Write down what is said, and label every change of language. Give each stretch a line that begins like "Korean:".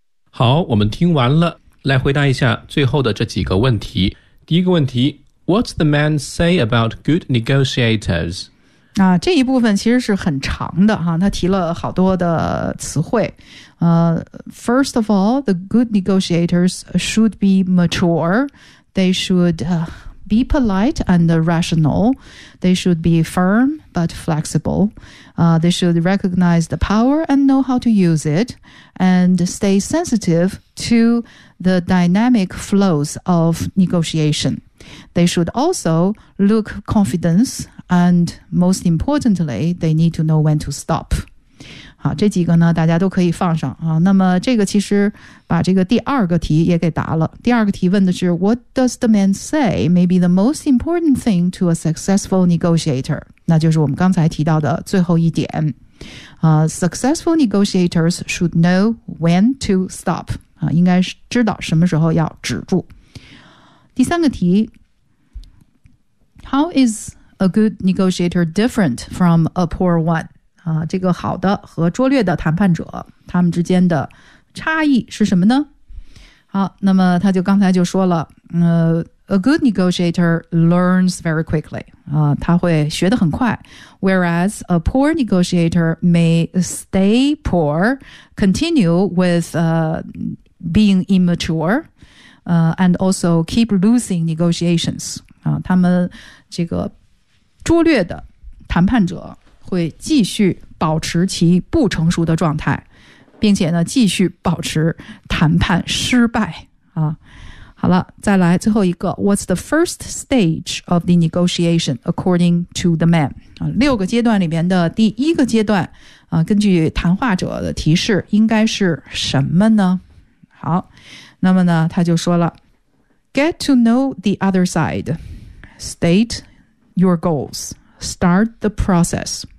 Chinese: 好，我们听完了，来回答一下最后的这几个问题。第一个问题
English: ，What's the man say about good negotiators？
Chinese: 啊，这一部分其实是很长的哈，他提了好多的词汇。
English: First of all, the good negotiators should be mature. They should be polite and rational. They should be firm but flexible. They should recognize the power and know how to use it. And stay sensitive to the dynamic flows of negotiation. They should also look confident, and most importantly, they need to know when to stop.
Chinese: 好，这几个呢，大家都可以放上啊。那么这个其实把这个第二个题也给答了。第二个题问的是
English: ，What does the man say may be the most important thing to a successful negotiator?
Chinese: 那就是我们刚才提到的最后一点。
English: Successful negotiators should know when to stop.
Chinese: 应该知道什么时候要止住。第三个题
English: How is a good negotiator different from a poor one?
Chinese: 这个好的和拙劣的谈判者他们之间的差异是什么呢？好，那么他就刚才就说了
English: A good negotiator learns very quickly.
Chinese: 他会学得很快。
English: Whereas a poor negotiator may stay poor, continue with being immature, and also keep losing negotiations.
Chinese: 他们这个拙劣的谈判者会继续保持其不成熟的状态，并且呢，继续保持谈判失败。好了，再来最后一个。
English: What's the first stage of the negotiation according to the man?
Chinese: 六个阶段里面的第一个阶段，根据谈话者的提示，应该是什么呢？好，那么呢，他就说了
English: ，Get to know the other side, state your goals, start the process.